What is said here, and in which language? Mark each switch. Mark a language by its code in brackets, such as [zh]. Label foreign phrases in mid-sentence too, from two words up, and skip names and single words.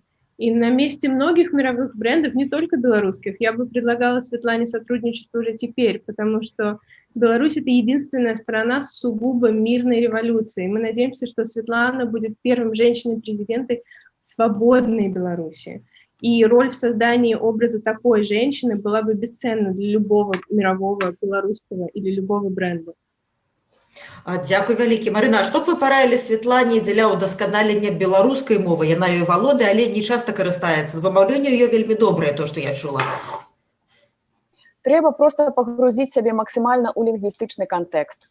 [ru] И на месте многих мировых брендов, не только белорусских, я бы предлагала Светлане сотрудничество уже теперь, потому что Беларусь — это единственная страна с сугубо мирной революцией. Мы надеемся, что Светлана будет первым женщиной-президентом свободной Беларуси. И роль в создании образа такой женщины была бы бесценна для любого мирового, белорусского или любого бренда. [be] Дякую вялікі. Марына, што б вы параілі Светлане дзеля ўдасканалення беларускай мовы? Яна ёй валодае, але не часта карыстаецца. Вымаўленне ёй вельмі добрае, то, што я чула. Трэба проста пагрузіць сябе максімальна ў лінгвістычны кантэкст.